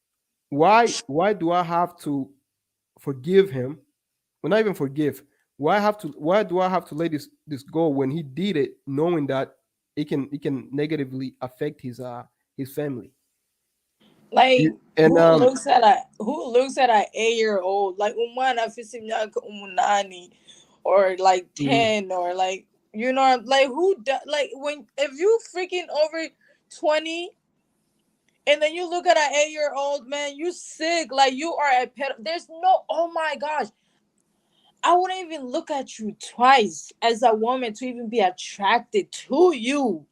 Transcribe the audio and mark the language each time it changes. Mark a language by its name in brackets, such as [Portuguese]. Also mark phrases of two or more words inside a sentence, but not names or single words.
[English] Why do I have to forgive him? Well, not even forgive. Why do I have to let this go when he did it, knowing that it can negatively affect his family? Like, And who looks at a 8-year old, like [Rundi] umwana afise imyaka umunani, [English] or like mm, 10, or like, like, like, when if you freaking over 20, and then you look at an 8-year old man, you sick, like you are a pet. There's no, oh my gosh, I wouldn't even look at you twice as a woman to even be attracted to you.